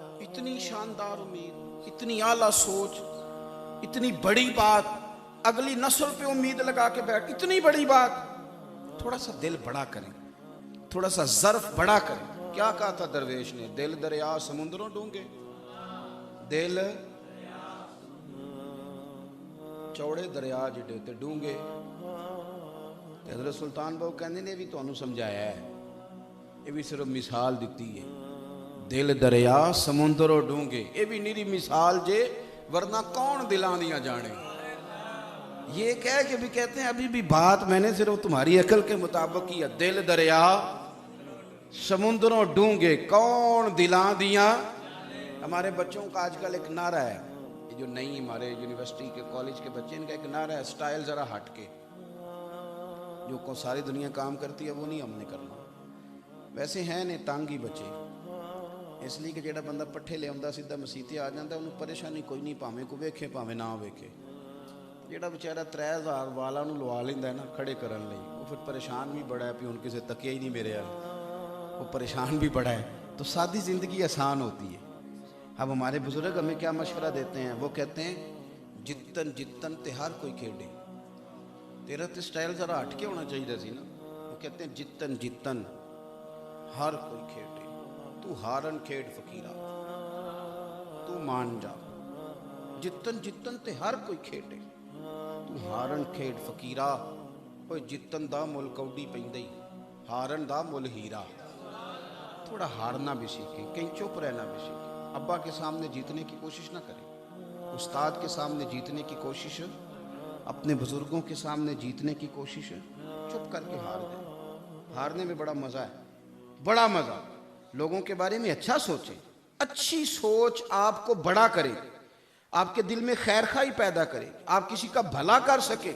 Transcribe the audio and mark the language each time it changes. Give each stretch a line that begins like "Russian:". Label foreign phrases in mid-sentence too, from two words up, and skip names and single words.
Urdu: اتنی شاندار امید، اتنی اعلیٰ سوچ، اتنی بڑی بات، اگلی نسل پہ امید لگا کے بیٹھ، اتنی بڑی بات. تھوڑا سا دل بڑا کریں، تھوڑا سا ظرف بڑا کریں. کیا کہا تھا درویش نے؟
Punjabi: دل دریا سمندروں ڈونگے، دل چوڑے دریا جڑے تے ڈونگے. حضرت سلطان بہو کہندے نے بھی تانوں سمجھایا ہے،
Urdu: یہ بھی صرف مثال دیتی ہے.
Punjabi: دل دریا سمندروں ڈونگے، یہ بھی نیری مثال جے، ورنہ کون دلاں دیاں جانے.
Urdu: یہ کہہ کے بھی کہتے ہیں ابھی بھی بات میں نے صرف تمہاری عقل کے مطابق کی ہے.
Punjabi: دل دریا سمندروں ڈونگے، کون دلاں دیاں.
Urdu: ہمارے بچوں کا آج کل ایک نعرہ ہے، یہ جو نئی ہمارے یونیورسٹی کے کالج کے بچے، ان کا ایک نعرہ ہے سٹائل ذرا ہٹ کے. جو کو ساری دنیا کام کرتی ہے وہ نہیں ہم نے کرنا.
Punjabi: ویسے ہیں نے تانگی بچے، اس لیے کہ جیڑا بندہ پٹھے لے آندا سیدھا مسیتے آ جاندہ، انہوں پریشانی کوئی نہیں، پاویں کو ویکھے پاویں نہ ویکھے. جیڑا بیچارہ 3000 والا نوں لوا لیندا ہے نا کھڑے کرن لئی، وہ پھر پریشان بھی بڑا ہے، پھر ان کسے تکیہ ہی نہیں میرے حال، وہ پریشان بھی بڑا ہے.
Urdu: تو سادی زندگی آسان ہوتی ہے. اب ہمارے بزرگ ہمیں کیا مشورہ دیتے ہیں؟ وہ کہتے ہیں
Punjabi: جتن جتن تے ہر کوئی کھیڑے. تیرا تے سٹائل ذرا ہٹ کے ہونا چاہیے سی نا.
Urdu: وہ کہتے ہیں
Punjabi: جتن جتن ہر کوئی کھیڑے، تو ہارن کھیڑ فقیرہ،
Urdu: تو مان جا.
Punjabi: جتن جتن تے ہر کوئی کھیڑے، تو ہارن کھیڑ فقیرہ. کوئی جتن دا مل کوڈی پیندئی، ہارن دا مل ہیرا.
Urdu: تھوڑا ہارنا بھی سیکھیں، کہیں چپ رہنا بھی سیکھیں. ابا کے سامنے جیتنے کی کوشش نہ کریں، استاد کے سامنے جیتنے کی کوشش، اپنے بزرگوں کے سامنے جیتنے کی کوشش، چپ کر کے ہار جائیں. ہارنے میں بڑا مزہ ہے، بڑا مزہ. لوگوں کے بارے میں اچھا سوچیں، اچھی سوچ آپ کو بڑا کرے، آپ کے دل میں خیر خواہی پیدا کرے، آپ کسی کا بھلا کر سکے.